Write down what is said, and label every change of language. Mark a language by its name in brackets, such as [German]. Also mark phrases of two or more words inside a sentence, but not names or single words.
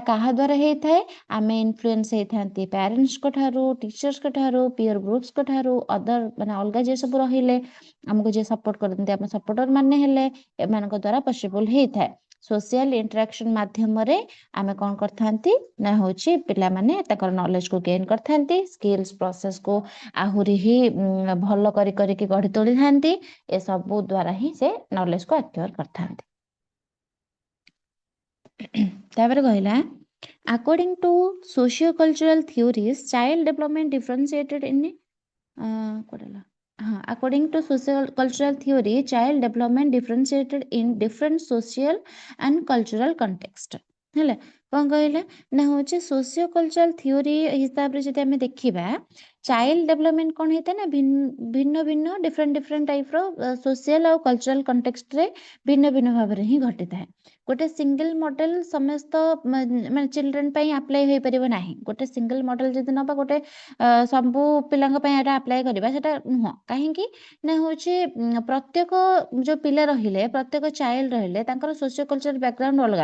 [Odia] କାହା ଦ୍ୱାରା ହେଇଥାଏ ଆମେ ଇନଫ୍ଲୁଏନ୍ସ ହେଇଥାନ୍ତି ପ୍ୟାରେଣ୍ଟସଙ୍କ ଠାରୁ ଟିଚର୍ସଙ୍କ ଠାରୁ ପିୟର ଗ୍ରୁପ୍ସଙ୍କ ଠାରୁ ଅଦର ମାନେ ଅଲଗା ଯିଏ ସବୁ ରହିଲେ ଆମକୁ ଯିଏ ସପୋର୍ଟ କରନ୍ତି ଆମ ସପୋର୍ଟର ମାନେ ହେଲେ ଏମାନଙ୍କ ଦ୍ୱାରା ପସିବଲ ହେଇଥାଏ [English] social interaction [Odia] ମାଧ୍ୟମରେ ଆମେ କଣ କରିଥାନ୍ତି ନା ହଉଛି ପିଲାମାନେ ତାଙ୍କର ନଲେଜ କୁ ଗେନ୍ କରିଥାନ୍ତି [English] skills process [Odia] କୁ ଆହୁରି ହିଁ ଭଲ କରିକି ଗଢି ତୋଳିଥାନ୍ତି ଏସବୁ ଦ୍ୱାରା ହିଁ ସେ ନଲେଜ କୁ ଆକ୍ୟୁଆର କରିଥାନ୍ତି ତାପରେ କହିଲା [English] according to socio-cultural theories child development differentiated in according to social cultural theory child development differentiated in different social and cultural context [Odia] ହେଲା କଣ କହିଲା ନା ହଉଛି [English] socio cultural theory [Odia] ହିସାବରେ ଯଦି ଆମେ ଦେଖିବା [English] child development [Odia] କଣ ହେଇଥାଏ ନା ଭିନ୍ନ ଭିନ୍ନ [English] different type [Odia] ର ସୋସିଆଲ ଆଉ [English] cultural context [Odia] ରେ ଭିନ୍ନ ଭିନ୍ନ ଭାବରେ ହିଁ ଘଟିଥାଏ ଗୋଟେ [English] single model [Odia] ସମସ୍ତ ମାନେ ଚିଲଡ୍ରେନ ପାଇଁ ଆପ୍ଲାଏ ହେଇପାରିବ ନାହିଁ ଗୋଟେ [English] single model [Odia] ଯଦି ନବା ଗୋଟେ ସବୁ ପିଲାଙ୍କ ପାଇଁ ଏଟା ଆପ୍ଲାଏ କରିବା ସେଟା ନୁହଁ କାହିଁକି ନା ହଉଛି ପ୍ରତ୍ୟେକ ଯୋଉ ପିଲା ରହିଲେ ପ୍ରତ୍ୟେକ ଚାଇଲ୍ଡ ରହିଲେ ତାଙ୍କର [English] socio cultural background [Odia] ଅଲଗା